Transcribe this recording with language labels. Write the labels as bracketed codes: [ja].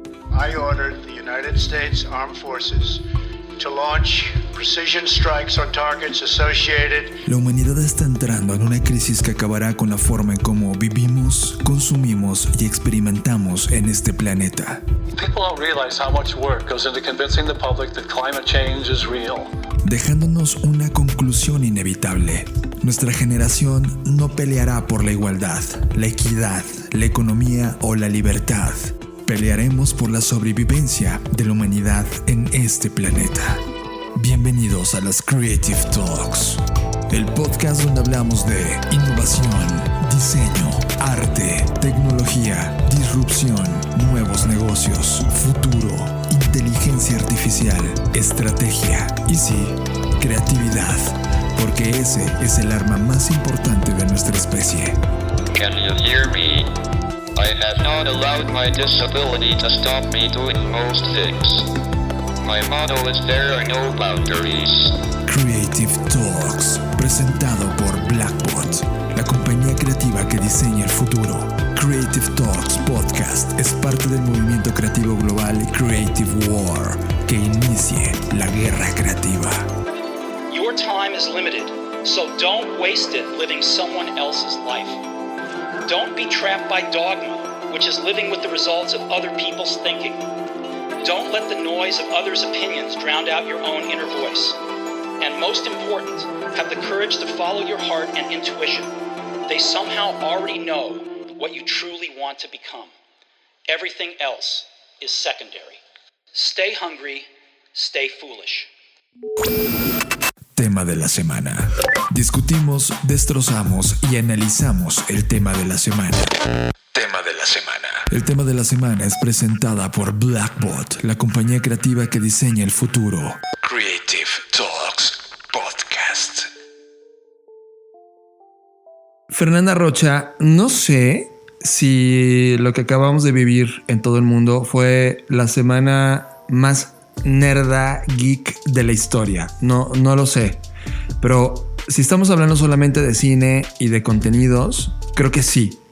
[en] I ordered the United States Armed Forces to launch precision strikes on targets associated. [es] la humanidad está entrando en una crisis que acabará con la forma en cómo vivimos, consumimos y experimentamos en este planeta. [en] People don't realize how much work goes into convincing the public that climate change is real. [es] Dejándonos una conclusión inevitable. Nuestra generación no peleará por la igualdad, la equidad, la economía o la libertad. Pelearemos por la sobrevivencia de la humanidad en este planeta. Bienvenidos a las Creative Talks, el podcast donde hablamos de innovación, diseño, arte, tecnología, disrupción, nuevos negocios, futuro, inteligencia artificial, estrategia y sí, creatividad, porque ese es el arma más importante de nuestra especie. [en] Can you hear me? I have not allowed my disability to stop me doing most things. My motto is there are no boundaries. [es] Creative Talks, presentado por Blackbot, la compañía creativa que diseña el futuro. Creative Talks Podcast es parte del movimiento creativo global Creative War, que inicie la guerra creativa. [en] Your time is limited, so don't waste it living someone else's life. Don't be trapped by dogma, which is living with the results of other people's thinking. Don't let the noise of others' opinions drown out your own inner voice. And most important, have the courage to follow your heart and intuition. They somehow already know what you truly want to become. Everything else is secondary. Stay hungry, stay foolish. [es] Tema de la semana. Discutimos, destrozamos y analizamos el tema de la semana. Tema de la semana. El tema de la semana es presentada por Blackbot, la compañía creativa que diseña el futuro. Creative Talks Podcast. Fernanda Rocha, no sé si lo que acabamos de vivir en todo el mundo fue la semana más nerda geek de la historia. No lo sé. Pero si estamos hablando solamente de cine y de contenidos, creo que sí.